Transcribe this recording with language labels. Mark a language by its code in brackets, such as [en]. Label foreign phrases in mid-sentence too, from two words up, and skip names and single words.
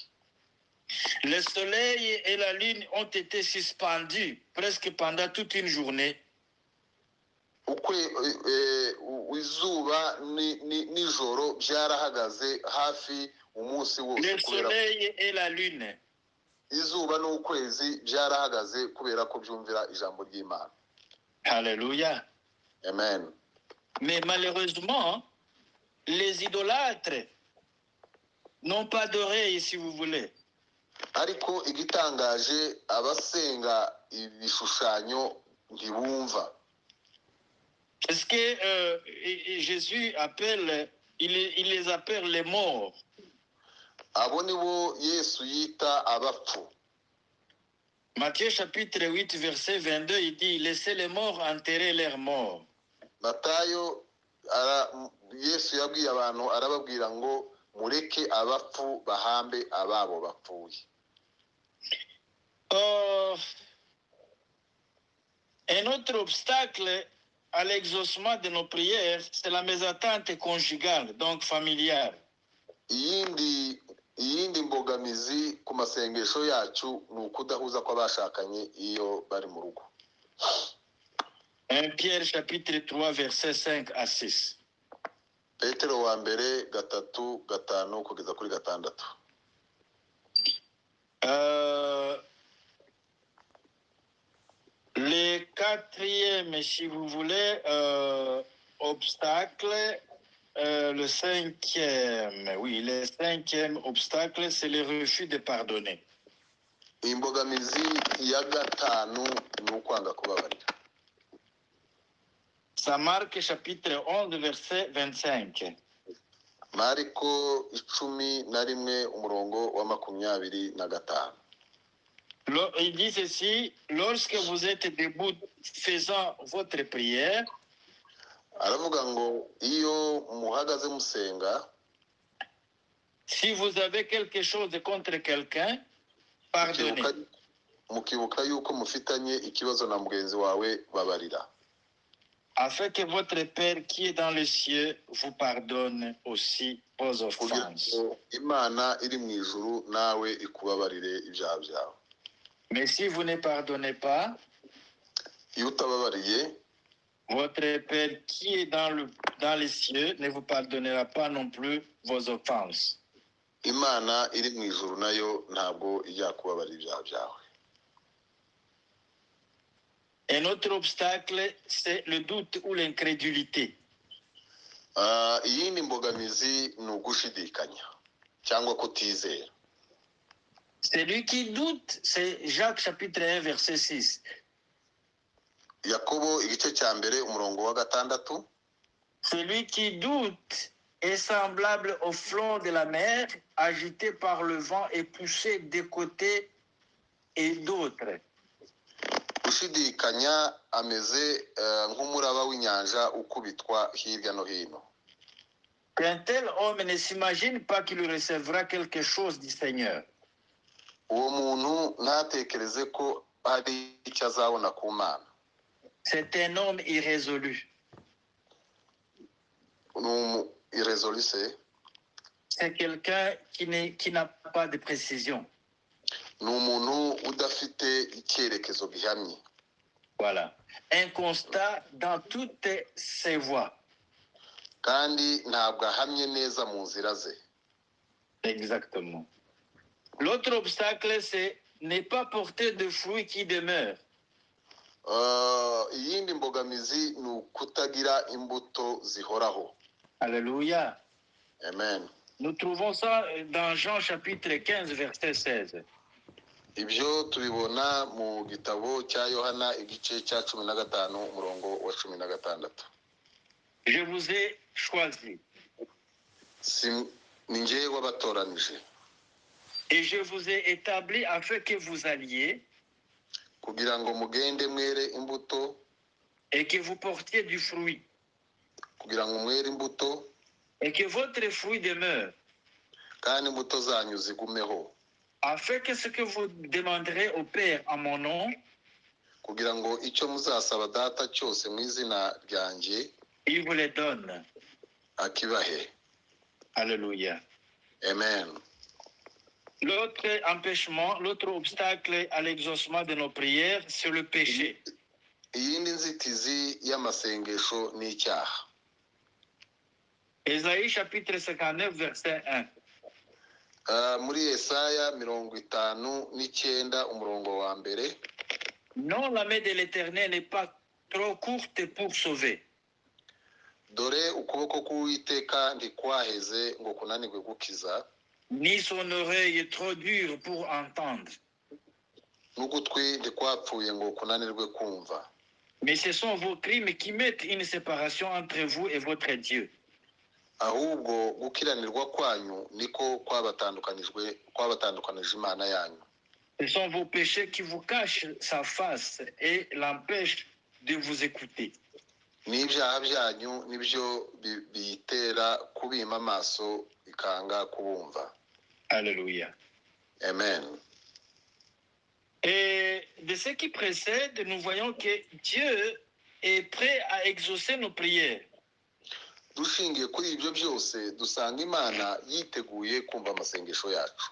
[fr] Le soleil et la lune ont été suspendus presque pendant toute une journée. [rw] Izuba nijoro byarahagaze hafi umunsi wose. [fr] Le soleil et la lune. [rw] Izuba n'ukwezi byarahagaze kubera ko byumvira ijambo ry'Imana. [fr] Alléluia. Amen. Mais malheureusement, les idolâtres n'ont pas d'oreilles, si vous voulez. [rw] Ariko igitangaje abasenga ibishushanyo ntibumva. [fr] Est-ce que Jésus appelle, il les appelle les morts? [rw] Abo nibo Yesu yita abapfu. [fr] Matthieu chapitre 8, verset 22, il dit, laissez les morts enterrer leurs morts. [rw] Matayo Yesu yabwiye abantu arababwira ngo mureke abapfu bahambe ababo bapfuye. [fr] Un autre obstacle à l'exaucement de nos prières, c'est la mésattente conjugale, donc familiale. [rw] Iyindi mbogamizi ku masengesho yacu ni ukudahuza kw'abashakanye iyo bari mu rugo. [fr] 1 Pierre chapitre 3, verset 5 à 6. [rw] Petero wa mbere 3:5 kugeza kuri 6. [fr] Le quatrième, si vous voulez, obstacle, le cinquième obstacle, c'est le refus de pardonner. [rw] Imbogamizi ya gatanu ni ukwanga kubabarira. [fr] Ça marque chapitre 11, verset 25. [rw] Mariko 11:25. [fr] Il dit ceci, lorsque vous êtes debout faisant votre prière, [rw] Aravuga ngo iyo muhagaze musenga, [fr] si vous avez quelque chose contre quelqu'un, pardonnez. [rw] mukibuka yuko mufitanye ikibazo na mugenzi wawe, babarira. [fr] Afin que votre Père qui est dans les cieux vous pardonne aussi vos offenses. [rw] Imana iri mu ijuru nawe ikubabarire ibyaha byawe. [fr] Mais si vous ne pardonnez pas, [rw] Iyo utababariye, [fr] votre Père qui est dans les cieux ne vous pardonnera pas non plus vos offenses. [rw] Imana iri mu ijuru nayo ntabwo ijya kubabarira ibyaha byawe. [fr] Un autre obstacle, c'est le doute ou l'incrédulité. [rw] Iyindi mbogamizi ni ugushidikanya cyangwa kutizera. [fr] Celui qui doute, c'est Jacques chapitre 1 verset 6. [rw] Yakobo igice cya mbere umurongo wa 6. [fr] Celui qui doute est semblable au flot de la mer, agité par le vent et poussé de côté et d'autres. [rw] Ushidikanya ameze nk'umuraba w'inyanja ukubitwa hirya no hino. [fr] Qu'un tel homme ne s'imagine pas qu'il recevra quelque chose du Seigneur. [rw] Uwo muntu ntatekereze ko hari icyo azabona ku Mana. [fr] C'est un homme irrésolu. Irrésolu, c'est quelqu'un qui n'a pas de précision. [rw] Ni umuntu udafite icyerekezo gihamye. [fr] Voilà. Un constat dans toutes ses voies. [rw] Kandi ntabwo ahamye neza mu nzira ze. [fr] Exactement. L'autre obstacle, c'est ne pas porter de fruits qui demeurent. [rw] Iyindi mbogamizi ni ukutagira imbuto zihoraho. [fr] Alléluia. Amen. Nous trouvons ça dans Jean chapitre 15, verset 16. [rw] Ibyo tubibona mu gitabo cya Yohana igice cya 15 umurongo wa 16. [fr] Je vous ai choisi. [rw] Ni njye wabatoranije. [fr] Et je vous ai établi afin que vous alliez. [rw] Kugira ngo mugende mwere imbuto. [fr] Et que vous portiez du fruit. [rw] Kugira ngo mwere imbuto. [fr] Et que votre fruit demeure. [rw] Kandi imbuto zanyu zigumeho. [fr] Afin que ce que vous demanderez au Père en mon nom, [rw] kugira ngo icyo muzasaba data cyose mu izina ryanjye, [fr] il vous les donne. [rw] Akibahe. [fr] Alléluia. Amen. L'autre empêchement, l'autre obstacle à l'exaucement de nos prières, c'est le péché. [rw] Iyindi nzitizi y'amasengesho ni icyaha. [fr] Ésaïe chapitre 59 verset 1. [rw] Muri Yesaya 59 umurongo wa mbere. [fr] Non, la main de l'Éternel n'est pas trop courte pour sauver. [rw] Dore ukuboko k'Uwiteka ntikwaheze ngo kunanirwe gukiza. [fr] Ni son oreille trop dure pour entendre. [rw] N'ugutwi ntikwapfuye ngo kunanirwe kumva. [fr] Mais ce sont vos crimes qui mettent une séparation entre vous et votre Dieu. [rw] Ahubwo gukiranirwa kwanyu niko kwabatandukanije Imana yanyu. [fr] Ce sont vos péchés qui vous cachent sa face et l'empêchent de vous écouter. [rw] N'ibyaha byanyu nibyo biyitera kubima amaso ikanga kubumva. [fr] Alléluia. Amen. Et de ce qui précède, nous voyons que Dieu est prêt à exaucer nos prières. [rw] Dushingiye kuri ibyo byose dusanga Imana yiteguye kumva amasengesho yacu.